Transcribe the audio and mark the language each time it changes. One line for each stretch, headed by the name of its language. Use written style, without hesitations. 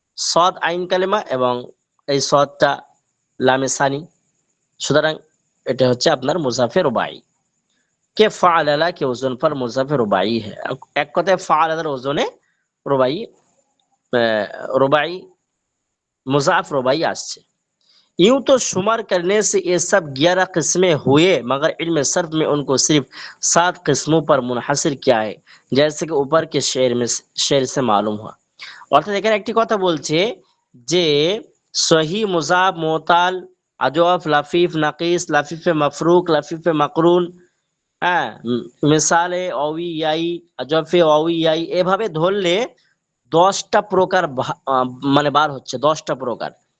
Bangla: সদ আইন কালেমা এবং এই সদটা লামে সানি। সুতরাং এটা হচ্ছে আপনার মুজাফির রুবাই।
Hindi: কে ফাআলা के ওজন पर মুজাফির রুবাই है।
Bangla: এক কথায় ফাআলার ওজনে রুবাই, রুবাই মুজাফ রুবাই আসছে।
Hindi: यूं तो शुमार करने से ये सब 11 किस्में हुए, मगर इल्म सर्फ में उनको सिर्फ 7 किस्मों पर मुनहसिर किया है, जैसे कि ऊपर के शेर से मालूम हुआ।
Bangla: অর্থাৎ এখানে একটি কথা বলছে যে সহি, মুজাফ, মুতাল, আজওয়াফ, লাফিফ, নাকিস, লাফিফে মাফরুক, লাফিফে মাকরুন, হ্যাঁ, মিসালে অউইয়াই, আজওয়াফে অউইয়াই, এভাবে ধরলে 10টা প্রকার মানে বার হচ্ছে, 10টা প্রকার।